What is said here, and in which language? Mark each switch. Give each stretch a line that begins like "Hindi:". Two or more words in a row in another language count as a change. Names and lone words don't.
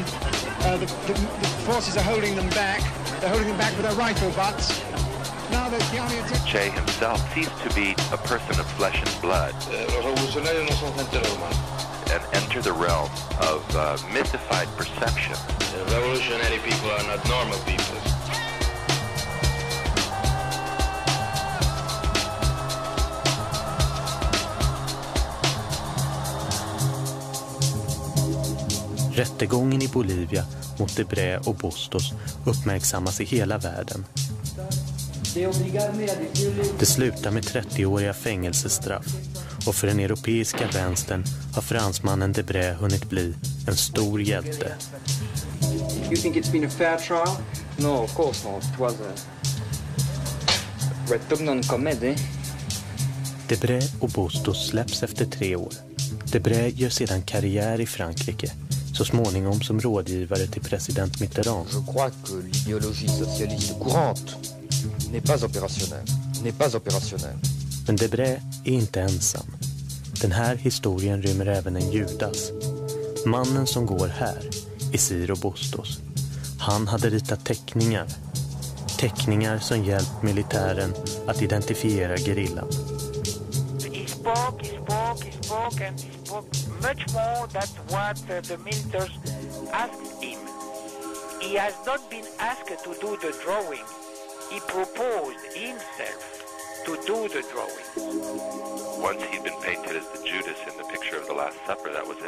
English: The forces are holding them back. They're holding them back with their rifle butts. Now the army Che himself ceased to be a person of flesh and blood and enter the realm of mythified perception. Revolutionary people are not normal people.
Swedish: Rättegången i Bolivia mot Debray och Bustos uppmärksammas i hela världen. Det slutar med 30-åriga fängelsestraff och för den europeiska vänstern har fransmannen Debray hunnit bli en stor hjälte.
English: You think it's been a fair trial? No, of course not. It was a retumnum comedy.
Swedish: Debray och Bustos släpps efter 3 år. Debray gör sedan karriär i Frankrike, så småningom som rådgivare till president Mitterrand.
French: Je crois que l'idéologie socialiste courante n'est pas opérationnelle.
Swedish: Men Debray är inte ensam. Den här historien rymmer även en Judas. Mannen som går här är Ciro Bustos. Han hade ritat teckningar. Teckningar som hjälpt militären att identifiera gerillan.
English: spoke much more than what the militars asked him. He has not been asked to do the drawing. He proposed himself to do the drawing. Once he'd been painted as the Judas in the picture of the Last Supper, that was it.